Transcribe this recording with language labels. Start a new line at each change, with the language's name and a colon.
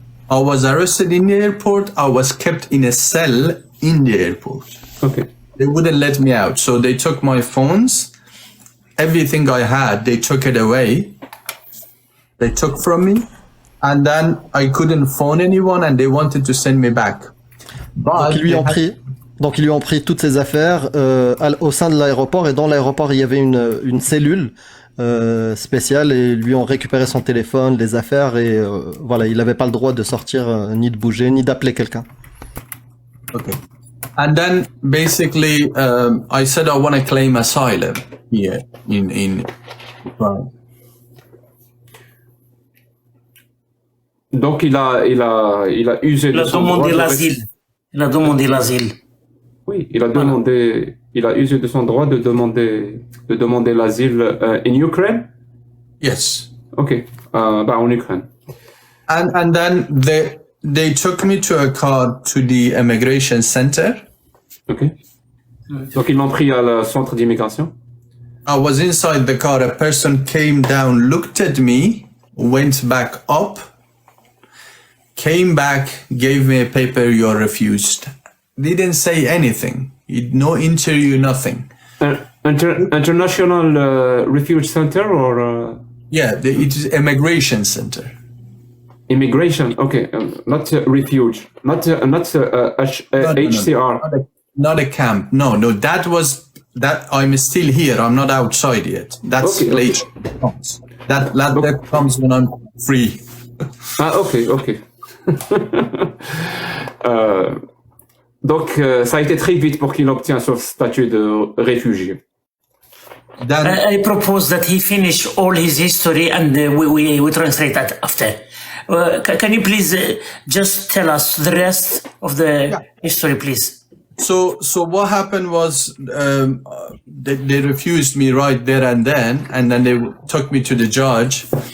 English: I was arrested in the airport. I was kept in a cell in the airport. Okay. They wouldn't let me out, so they took my phones, everything I had, they took it away. They took from me, and then I couldn't phone anyone, and they wanted to send me back. But
French: Donc ils lui ont pris toutes ses affaires au sein de l'aéroport, et dans l'aéroport il y avait une cellule spéciale, et ils lui ont récupéré son téléphone, les affaires, et voilà, il n'avait pas le droit de sortir, ni de bouger, ni d'appeler quelqu'un.
English: Okay. And then basically, I said I want to claim asylum here in Ukraine.
French: Donc il a usé de son droit. Il a demandé l'asile. Oui, il a usé de son droit de demander l'asile
English: in Ukraine. Yes.
French: Ok, en Ukraine.
English: And then they took me to a car to the immigration center. Ok.
French: Donc ils l'ont pris à le centre d'immigration.
English: I was inside the car. A person came down, looked at me, went back up, came back, gave me a paper, you're refused. Didn't say anything. No interview, nothing. International Refuge Center or Yeah, it is immigration center. immigration? Okay, not refuge, not HCR. Not a camp. No, that was that. I'm still here. I'm not outside yet. That's Okay, later. Comes. That comes when I'm free. Ok.
French: Donc, ça a été très vite pour qu'il obtienne son statut de réfugié.
English: Then I propose that he finish all his history and we translate that after. Can you please just tell us the rest of the history, please? so what happened was they refused me right there and then they took me to the judge.